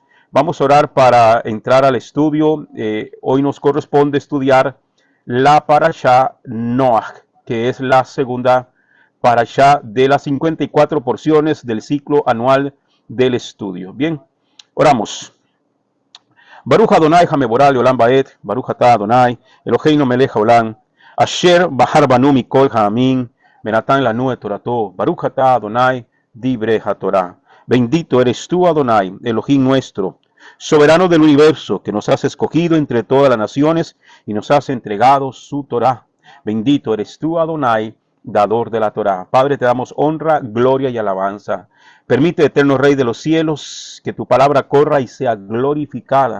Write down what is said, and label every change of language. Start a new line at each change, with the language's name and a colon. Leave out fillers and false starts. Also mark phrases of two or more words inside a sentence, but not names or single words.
Spanish: Vamos a orar para entrar al estudio. Hoy nos corresponde estudiar la Parashá Noach, que es la segunda Parashá de las 54 porciones del ciclo anual del estudio. Bien, oramos.
Hebrew: ברוך אדוני המבורך לעולם ועד, ברוך אתה אדוני, אלוהינו מלך העולם, אשר בחר בנו מכל העמים, ונתן לנו את תורתו, ברוך אתה אדוני, דברי התורה.
Spanish: Bendito eres tú, Adonai, Elohim nuestro, soberano del universo, que nos has escogido entre todas las naciones y nos has entregado su Torah. Bendito eres tú, Adonai, dador de la Torah. Padre, te damos honra, gloria y alabanza. Permite, eterno Rey de los cielos, que tu palabra corra y sea glorificada.